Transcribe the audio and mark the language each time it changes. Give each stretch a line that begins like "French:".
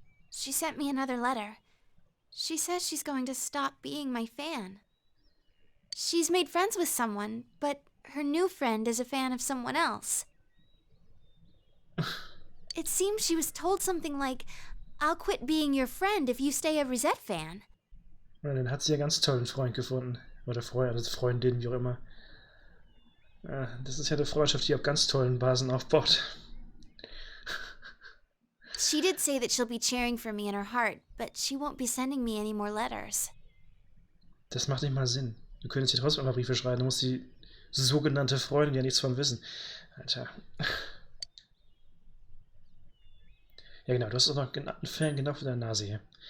English: She sent me another letter. She says she's going to stop being my fan. She's made friends with someone, but her new friend is a fan of someone else. It seems she was told something like, I'll quit being your friend if you stay a Rosette fan.
German: Ja, dann hat sie ja ganz tollen Freund gefunden. Oder Freund, also Freundin, wie auch immer. Ja, das ist ja eine Freundschaft, die auf ganz tollen Basen aufbaut.
English: She did say that she'll be cheering for me in her heart, but she won't be sending me any more letters.
German: Das macht nicht mal Sinn. Du könntest dir trotzdem mal Briefe schreiben, du musst die sogenannte Freundin ja nichts von wissen. Alter. Ja genau, du hast auch noch einen Fan genau für deine Nase hier.